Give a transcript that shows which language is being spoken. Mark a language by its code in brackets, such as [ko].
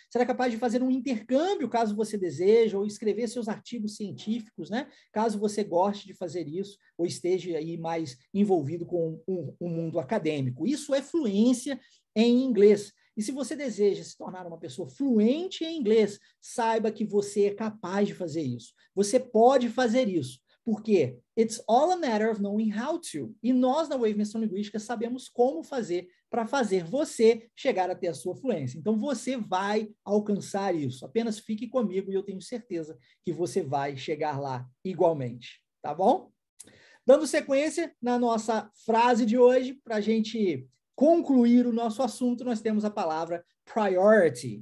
[pt] Será capaz de fazer um intercâmbio, caso você deseje, ou escrever seus artigos científicos, né? Caso você goste de fazer isso, ou esteja aí mais envolvido com o mundo acadêmico. Isso é fluência em inglês. E se você deseja se tornar uma pessoa fluente em inglês, saiba que você é capaz de fazer isso. Você pode fazer isso. Porque [en] it's all a matter of knowing how to. [pt] E nós, na Wave Imersão Linguística, sabemos como fazer para fazer você chegar até a sua fluência. Então, você vai alcançar isso. Apenas fique comigo e eu tenho certeza que você vai chegar lá igualmente. Tá bom? Dando sequência na nossa frase de hoje, para a gente concluir o nosso assunto, nós temos a palavra priority.